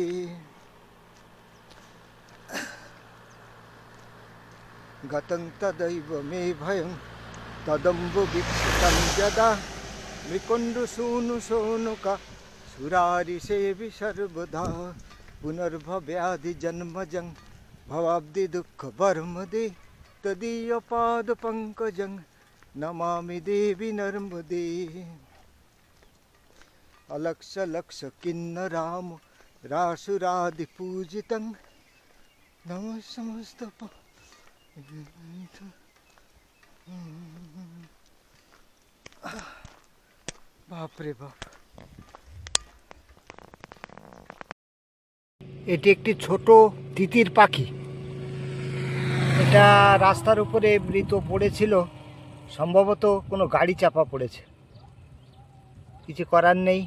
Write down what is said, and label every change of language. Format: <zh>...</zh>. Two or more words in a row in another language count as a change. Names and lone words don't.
<sa>गतं तदैव मे भयं तदम्बुवीक्षितं यदा मृकुण्डसूनुशोनुका सुरारिसेवि सर्वदा पुनर्भव्याधिजन्मजं भवाब्धिदुःखवर्मदे तदीयपादपङ्कजं नमामि देवी नर्मदे। अलक्ष किन्नराम रासुरादिपूजितं नमः समस्त</sa> <bn>বাপরে বাপ। এটি একটি ছোট তিতির পাখি। এটা রাস্তার উপরে মৃত পড়েছিল, সম্ভবত কোনো গাড়ি চাপা পড়েছে, কিছু করার নেই।</bn>